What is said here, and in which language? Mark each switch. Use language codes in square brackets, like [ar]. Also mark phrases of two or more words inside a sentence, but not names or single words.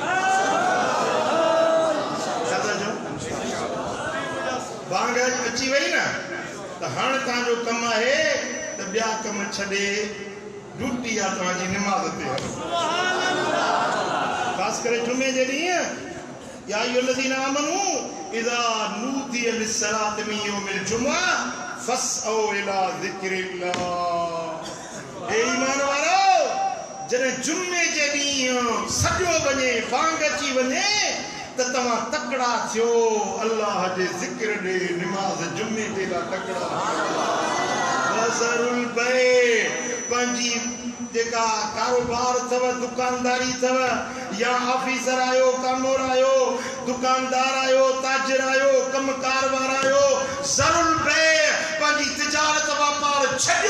[sd] बांग अची वई न, त हाणे तव्हांजो कमु आहे त ॿिया कम छॾे ड्यूटी आहे तव्हांजी निमाज़ ते हलो। ख़ासि करे जुमे जे ॾींहुं, [ar] يا أيها الذين آمنوا إذا نودي للصلاة من يوم الجمعة فاسعوا إلى ذكر الله. [sd] हे ईमान वारो, जॾहिं जुमे जे ॾींहुं सॼो वञे, बांग अची वञे, त तव्हां तकड़ा थियो अल्लाह जे ज़िक्र ॾे, निमाज़ जुमे ते ला तकड़ा। [ar] وذروا البيع, [sd] पंहिंजी जेका कारोबार अथव, दुकानदारी अथव, या ऑफिसर आयो, कामोर आयो, दुकानदार आयो, ताजिर आयो, कमकार वारा आयो, [ar] ذروا البيع, [sd] पंहिंजी तिजारत वापार छॾियो।